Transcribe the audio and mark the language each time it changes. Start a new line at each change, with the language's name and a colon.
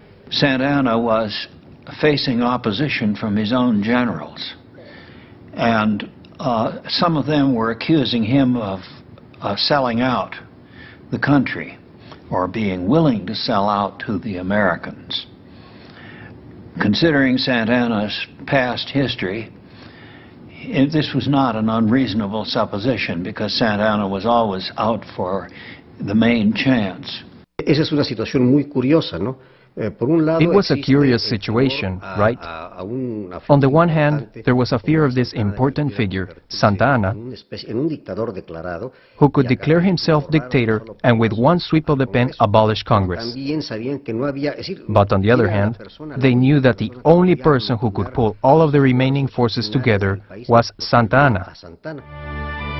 English: Santana was facing opposition from his own generals, and some of them were accusing him of selling out the country or being willing to sell out to the Americans. Considering Santana's past history, this was not an unreasonable supposition, because Santana was always out for the main chance.
Spanish: Esa es una situación muy curiosa, ¿no?
English: It was a curious situation, right? On the one hand, there was a fear of this important figure, Santana, who could declare himself dictator and with one sweep of the pen abolish Congress. But on the other hand, they knew that the only person who could pull all of the remaining forces together was Santana.